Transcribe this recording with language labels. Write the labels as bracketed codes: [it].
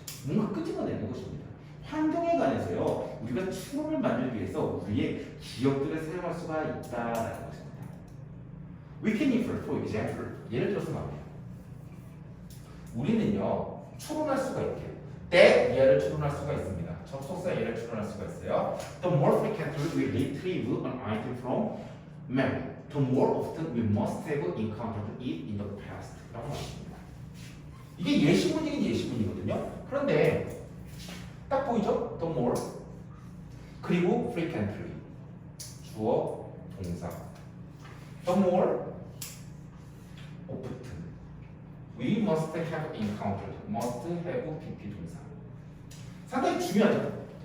[ko] 뭔가 끄집어내는 것입니다. 환경에 관해서요, 우리가 추론을 만들기 위해서 우리의 기억들을 사용할 수가 있다라는 것입니다. [en] We can infer, for example, [ko] 예를 들어서 말이에요. 우리는요, 추론할 수가 있대요. that 예를 추론할 수가 있습니다. 접속사 예를 추론할 수가 있어요. [en] The more frequently we retrieve an item from memory, the more often we must have encountered it in the past. [ko] 라고 말합니다. 이게 예시문이긴 예시문이거든요. 그런데 딱 보이죠? [en] The more [ko] 그리고 [en] frequently [ko] 주어 동사 [en] the more often we must have encountered must have PP [ko] 동사 상당히 중요하죠.